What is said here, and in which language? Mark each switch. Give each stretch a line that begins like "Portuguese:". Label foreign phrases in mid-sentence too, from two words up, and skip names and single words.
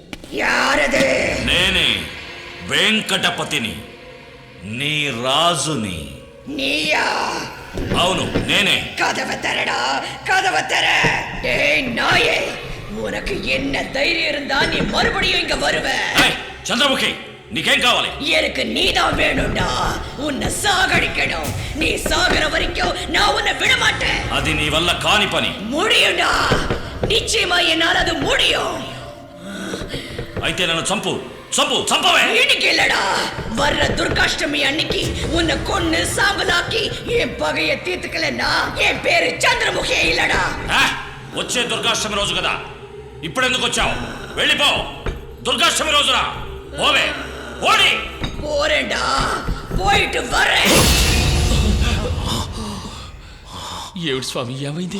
Tamil: యారదే?
Telugu: నేనే వెంకటపతిని, నీ రాజుని.
Tamil: నీయా?
Telugu: అవును, నేనే.
Tamil: கதவை தரடா, கதவை தர. ஏய் நாயே, உனக்கு என்ன தைரியம் இருந்தா நீ மறுபடியும் இங்க வருவ?
Telugu: చంద్రముఖి, నీకేం కావాలి?
Tamil: எனக்கு நீதான் வேணும்டா. உன்னை சாகடிக்கணும். நீ சாகர வரைக்கும் நான் உன்னை விட மாட்டேன்.
Telugu: అది నీ వల్ల కాని పని.
Tamil: முடியும்டா, நிச்சயமா என்னால அது முடியும்.
Telugu: అయితే నన్ను చంపు, చంపవే.
Tamil: இன்னைக்கு இல்லடா, வர்ற துர்காஷ்டமி அன்னைக்கு உன்னை கொன்னு சாம்பலாக்கி என் பகைய தீர்த்துக்கலன்னா என் பேரு చంద్రముఖి இல்லடா.
Telugu: వచ్చే దుర్గాష్టమి రోజు కదా, ఇప్పుడెందుకు వచ్చావు? వెళ్ళిపో. దుర్గాష్టమి రోజున పోవే. ఓడి.
Tamil: போறேண்டா, போயிட்டு வரேன்.
Telugu: ఏమిటి స్వామి, ఏమైంది?